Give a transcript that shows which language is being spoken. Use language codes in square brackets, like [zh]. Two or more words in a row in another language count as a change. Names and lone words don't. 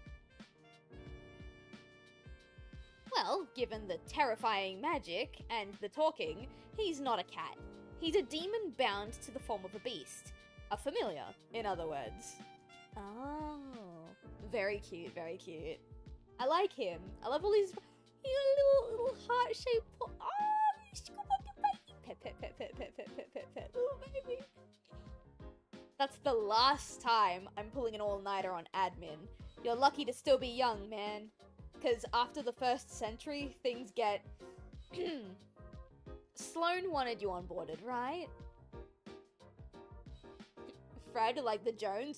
[en] Well, given the terrifying magic and the talking, he's not a cat. He's a demon bound to the form of a beast. A familiar, in other words. Oh. Very cute, very cute. I like him. I love all his little heart-shaped... Oh! Pet, pet, pet, pet, pet, pet, pet, pet, pet. Little baby. That's the last time I'm pulling an all-nighter on admin. You're lucky to still be young, man. Because after the 1st century, things get... Sloane wanted you onboarded, right? Fred, like the Jones?